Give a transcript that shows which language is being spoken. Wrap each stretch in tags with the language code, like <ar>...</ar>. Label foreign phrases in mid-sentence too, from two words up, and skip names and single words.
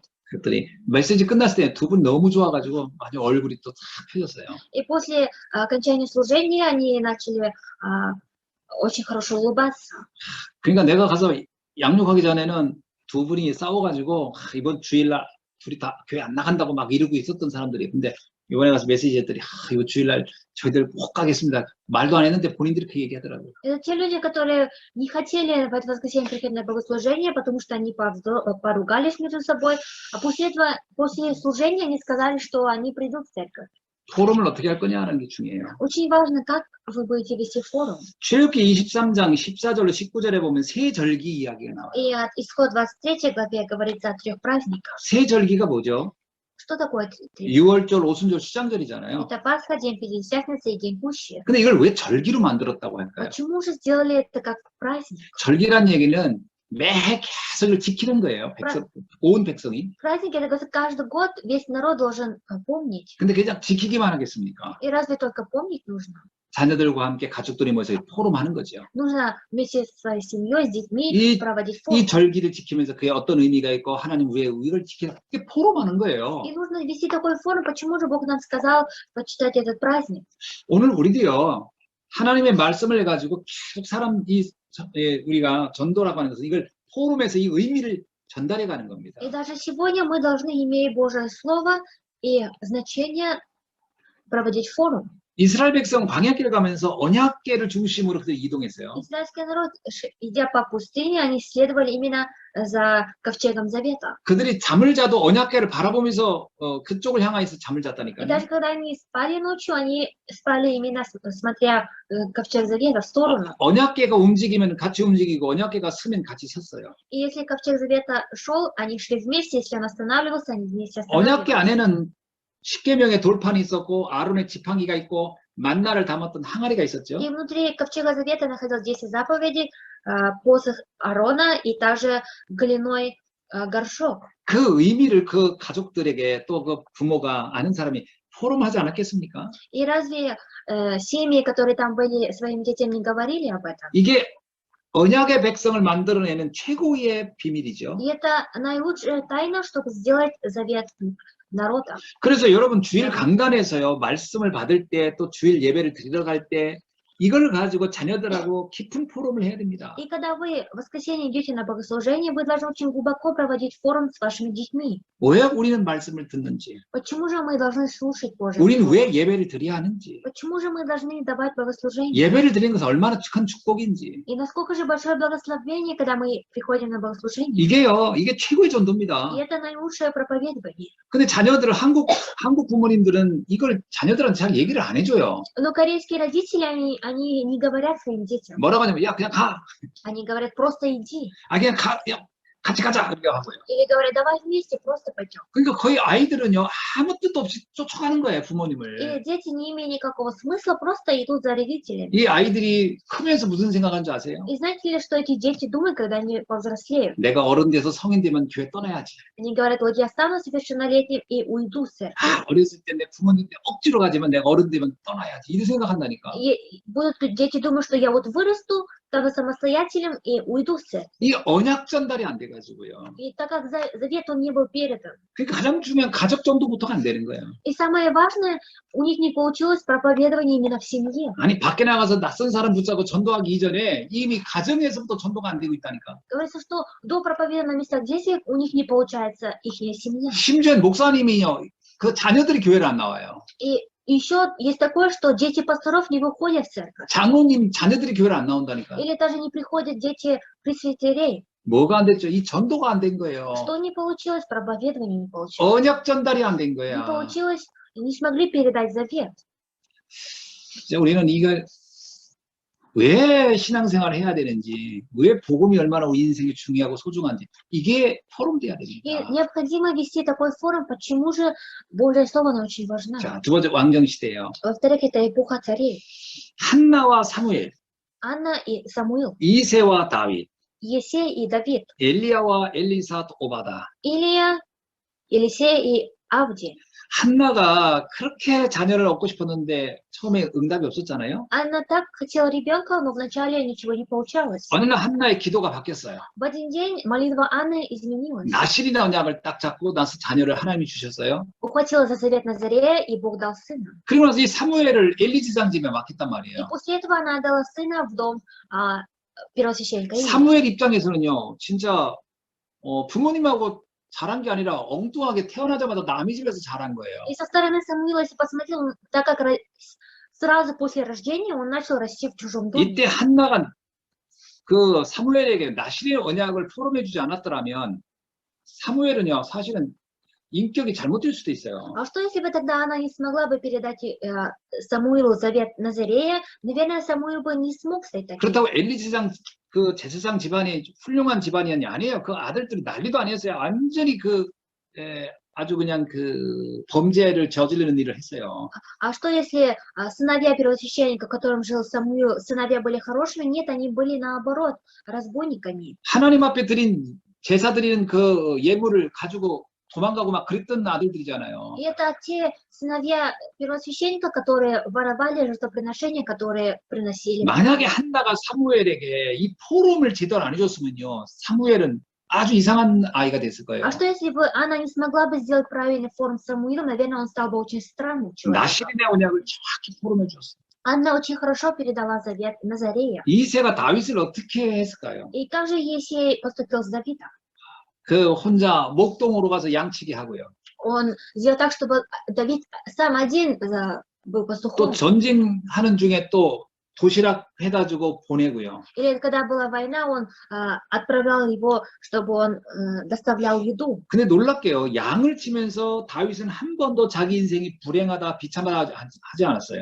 <ko>그랬더니 메시지 끝났을 때 두 분 너무 좋아가지고 아주 얼굴이 또 탁 펴졌어요.</ko> <ru>И после окончания служения они начали очень хорошо улыбаться.</ru> <ko>그러니까 내가 가서 양육하기 전에는 두 분이 싸워가지고 이번 주일날 둘이 다 교회 안 나간다고 막 이러고 있었던 사람들이, 근데 이번에 가서 메시지 했더니 이번 주일날 저희들 꼭 가겠습니다. 말도 안 했는데 본인들이 그렇게 얘기하더라고요.</ko> <ru>Это те люди, которые не хотели в это воскресенье приходить на богослужение, потому что они поругались между собой. А после этого, после служения, они сказали, что они придут в церковь.</ru> <ko>포럼을 어떻게 할 거냐 하는 게 중요해요.</ko> <ru>Очень важно, как вы будете вести форум.</ru> <ko>출애굽기 23장 14절로 19절에 보면 세 절기 이야기가 나와요.</ko> <ru>И от исход 23 главе говорится о 3 праздниках.</ru> <ko>세 절기가 뭐죠?</ko> <ru>Что такое 3?</ru> <ko>6월절, 오순절, 수장절이잖아요.</ko> <ru>Это Пасха, День Пятидесятницы и День Пущи.</ru> <ko>근데 이걸 왜 절기로 만들었다고 할까요?</ko> <ru>Почему же сделали это как праздник?</ru> <ko>절기란 얘기는 매해 계속 이걸 지키는 거예요. 온 백성이.</ko> <ru>Праздник, это каждый год весь народ должен помнить.</ru> <ko>근데 그냥 지키기만 하겠습니까?</ko> <ru>И разве только помнить нужно?</ru> <ko>자녀들과 함께 가족들이 모여서 포럼하는 거죠.</ko> <ru>Нужно вместе со своей семьей, с детьми</ru> <ko>이,</ko> <ru>проводить форум.</ru> <ko>이 절기를 지키면서 그게 어떤 의미가 있고 하나님 우리의 의를 지키는 게 포럼하는 거예요.</ko> <ru>И нужно вести такой форум. Почему же Бог нам сказал почитать этот праздник?</ru> <ko>오늘 우리도요, 하나님의 말씀을 해가지고 계속 우리가 전도라고 하는 것은 이걸 포럼에서 이 의미를 전달해 가는 겁니다.</ko> <ru>И даже сегодня мы должны, имея Божье Слово и значение, проводить форум.</ru> <ko>이스라엘 백성 광야길을 가면서 언약궤를 중심으로 이동했어요.</ko> <ru>Израильский народ, идя по пустыне, они следовали именно за ковчегом Завета.</ru> <ko>그들이 잠을 자도 언약궤를 바라보면서 그쪽을 향해서 잠을</ko> <ru>И</ru> <ko>잤다니까요.</ko> <ru>даже когда они спали ночью, они спали именно смотря ковчег Завета в сторону.</ru> <ko>언약궤가 움직이면 같이 움직이고 언약궤가 서면 같이 섰어요.</ko> <ru>И если ковчег Завета шел, они шли вместе. Если он останавливался, они вместе останавливались.</ru> <ko>언약궤 안에는 십계명의 돌판이 있었고 아론의 지팡이가 있고 만나를 담았던 항아리가 있었죠.</ko> <ru>И внутри ковчега Завета находилось 10 заповедей, посох Аарона и также глиной горшок.</ru> <ko>그 의미를 그 가족들에게 또 그 부모가 아는 사람이 포럼하지 않았겠습니까?</ko> <ru>И разве семьи, которые там были, своим детям не говорили об этом?</ru> <ko>이게 언약의 백성을 만들어내는 최고의 비밀이죠.</ko> <ru>И это наилучшая тайна, чтобы сделать завет народа.</ru> <ko>그래서 여러분 주일 강단에서요, 말씀을 받을 때 또 주일 예배를 드리러 갈 때 이걸 가지고 자녀들하고 깊은 포럼을 해야 됩니다.</ko> <ru>И когда вы в воскресенье идете на богослужение, вы должны очень глубоко проводить форум с вашими детьми.</ru> <ko>왜 우리는 말씀을 듣는지,</ko> <ru>Почему же мы должны слушать Божье</ru> <ko>우리는</ko> <ru>Слово?</ru> <ko>왜 예배를 드려야 하는지,</ko> <ru>Почему же мы должны давать богослужение?</ru> <ko>예배를 드리는 것은 얼마나 큰 축복인지,</ko> <ru>И насколько же большое благословение, когда мы приходим на богослужение?</ru> <ko>이게 최고의 전도입니다.</ko> <ru>И это наилучшее проповедование.</ru> <ko>근데 자녀들은 한국 부모님들은 이걸 자녀들한테 잘 얘기를 안 해줘요.</ko> <ru>Но корейские родители, они не говорят своим детям.</ru> <ko>뭐라고 하냐면, 야, 그냥 가.</ko> <ru>Они говорят, просто иди.</ru> <ko>그냥 가. 야, 같이 가자. 이렇게 하고요.</ko> <ru>Или говорят, давай вместе, просто пойдем.</ru> <ko>그러니까 거의 아이들은요, 아무 뜻도 없이 쫓아가는 거예요, 부모님을.</ko> <ru>И дети, не имея никакого смысла, просто идут за родителями.</ru> <ko>이 아이들이 크면서 무슨 생각하는 줄 아세요?</ko> <ru>И знаете ли, что эти дети думают, когда они повзрослеют?</ru> <ko>내가 어른 돼서 성인 되면 교회 떠나야지.</ko> <ru>Они говорят, вот я стану совершеннолетним и уйду с церкви.</ru> <ko>어렸을 때 내 부모님들 억지로 가지만 내가 어른 되면 떠나야지. 이렇게 생각한다니까.</ko> <ru>И будут дети думать, что я вот вырасту, стану самостоятельным и уйду с церкви.</ru> <ko>이 언약 전달이 안 돼가지고요.</ko> <ru>И так как завет, он не был передан.</ru> <ko>그러니까 가장 중요한 가족 전도부터가 안 되는 거예요.</ko> <ru>И самое важное, у них не получилось проповедование именно в семье.</ru> <ko>아니 밖에 나가서 낯선 사람 붙잡고 전도하기 이전에 이미 가정에서부터 전도가 안 되고 있다니까.</ko> <ru>Говорится, что до проповеди на местах действий у них не получается их семья.</ru> <ko>심지어 목사님이요, 그 자녀들이 교회를 안 나와요.</ko> <ru>И еще есть такое, что дети пасторов не выходят в церковь.</ru> <ko>장로님 자녀들이 교회를 안 나온다니까.</ko> <ru>Или даже не приходят дети пресвитерей.</ru> <ko>뭐가 안 됐죠? 이 전도가 안 된 거예요.</ko> <ru>Что не получилось? Проповедование не получилось.</ru> <ko>언약 전달이 안 된</ko> <ru>Не</ru> <ko>거야.</ko> <ru>получилось не смогли передать завет.</ru> <ko>이제 우리는 이걸 왜 신앙생활을 해야 되는지, 왜 복음이 얼마나 우리 인생에 중요하고 소중한지, 이게 포럼돼야</ko> <ru>И</ru> <ko>됩니다.</ko> <ru>необходимо вести такой форум, почему же Божье Слово оно очень важно.</ru> <ko>자, 두 번째 왕정시대예요.</ko> <ru>Во-вторых, это эпоха царей.</ru> <ko>한나와 사무엘,</ko> <ru>Анна и Самуил,</ru> <ko>이새와 다윗,</ko> <ru>Есей и Давид,</ru> <ko>엘리야와 엘리사, 오바다.</ko> <ru>Илия, Елисей и Авдий.</ru> <ko>한나가 그렇게 자녀를 얻고 싶었는데 처음에 응답이 없었잖아요.</ko> <ru>Анна так хотела ребенка, но вначале ничего не получалось.</ru> <ko>어느 날 한나의 기도가 바뀌었어요.</ko> <ru>В один день молитва Анны изменилась.</ru> <ko>나실이나 언약을 딱 잡고 나서 자녀를 하나님이 주셨어요.</ko> <ru>Ухватила за завет Назарея, и Бог дал сына.</ru> <ko>그리고 나서 이 사무엘을 엘리 지상 집에 맡겼단</ko> <ru>И</ru> <ko>말이에요.</ko> <ru>после этого она отдала сына в дом первосвященника Илии.</ru> <ko>사무엘 입장에서는요, 진짜 부모님하고 자란 게 아니라 엉뚱하게 태어나자마자 남의 집에서 자란 거예요.</ko> <ru>И со стороны Самуила, если посмотрел, так как сразу после рождения он начал расти в чужом доме.</ru> <ko>이때 한나가 그 사무엘에게 나실의 언약을 포럼해주지 않았더라면 사무엘은요, 사실은 인격이 잘못될 수도 있어요.</ko> <ru>А что если бы тогда она не смогла бы передать Самуилу завет Назарея? Наверное, Самуил бы не смог стать таким.</ru> <ko>그렇다고 엘리 제사장 그 제사장 집안이 훌륭한 집안이 아니에요. 그 아들들이 난리도 아니었어요. 완전히 아주 그냥 그 범죄를 저지르는 일을 했어요.</ko> <ru>А что если сыновья первосвященника, которым жил Самуил, сыновья были хорошими? Нет, они были наоборот разбойниками.</ru> <ko>하나님 앞에 드린 제사 드리는 그 예물을 가지고 도망가고 막 그랬던 아들들이잖아요.</ko> <ru>И это те сыновья первосвященника, которые воровали жертвоприношения, которые приносили.</ru> <ko>만약에 한나가 사무엘에게 이 포럼을 제대로 안 해줬으면요, 사무엘은 아주 이상한 아이가 됐을 거예요.</ko> <ru>А что если бы она не смогла бы сделать правильный форум Самуила, наверное, он стал бы очень странным человеком.</ru> <ko>나실인의 언약을 정확히 포럼해 줬어요.</ko> <ru>Анна очень хорошо передала завет Назарея.</ru> <ko>이새가 다윗을 어떻게 했을까요?</ko> <ru>И как же Есей поступил с Давидом?</ru> <ko>그 혼자 목동으로 가서 양치기 하고요.</ko> <ru>Он сделал так, чтобы Давид сам один был</ru> <ko>또</ko> <ru>пастухом.</ru> <ko>전쟁하는 중에 또 도시락 해다 주고 보내고요.</ko> <ru>Или когда была война, он отправлял его, чтобы он доставлял еду.</ru> <ko>근데 놀랍게요. 양을 치면서 다윗은 한 번도 자기 인생이 불행하다, 비참하다 하지 않았어요.</ko>